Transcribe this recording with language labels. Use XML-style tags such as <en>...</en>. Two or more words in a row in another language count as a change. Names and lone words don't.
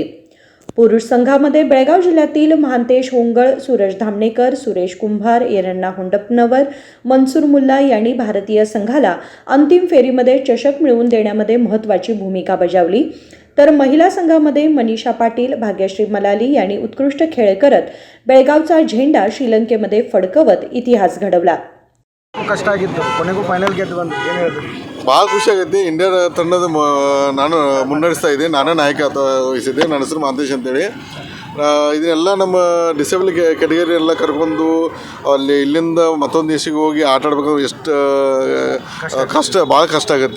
<mr>पुरुष संघामध्ये बेळगाव जिल्ह्यातील महांतेश होंगळ, सूरज धामणेकर, सुरेश कुंभार, येरण्णा होंडपनवर, मनसूर मुल्ला यांनी भारतीय संघाला अंतिम फेरीमध्ये चषक मिळवून देण्यामध्ये महत्त्वाची भूमिका बजावली. तर महिला संघामध्ये मनीषा पाटील, भाग्यश्री मलाली यांनी उत्कृष्ट खेळ करत बेळगावचा झेंडा श्रीलंकेमध्ये फडकवत इतिहास घडवला.</mr> <kn>ಕಷ್ಟ ಆಗಿತ್ತು, ಕೊನೆಗೂ ಫೈನಲ್ ಗೆದ್ದು ಬಂದು ಏನು ಹೇಳ್ತೀರಿ? ಭಾಳ ಖುಷಿಯಾಗೈತಿ. ಇಂಡಿಯಾ ತಂಡದ ನಾನು ಮುನ್ನಡೆಸ್ತಾ ಇದ್ದೆ, ನಾನೇ ನಾಯಕ ವಹಿಸಿದ್ದೆ. ನನ್ನ ಹೆಸರು ಮಾಂತೇಶ್ ಅಂತೇಳಿ. ಇದನ್ನೆಲ್ಲ ನಮ್ಮ</kn> <en>disable category</en> <kn>ಎಲ್ಲ ಕರ್ಕೊಂಡು ಅಲ್ಲಿ ಇಲ್ಲಿಂದ ಮತ್ತೊಂದು ದೇಶಕ್ಕೆ ಹೋಗಿ ಆಟ ಆಡ್ಬೇಕಾದ್ರೆ ಎಷ್ಟು ಭಾಳ ಕಷ್ಟ ಆಗುತ್ತೆ.</kn>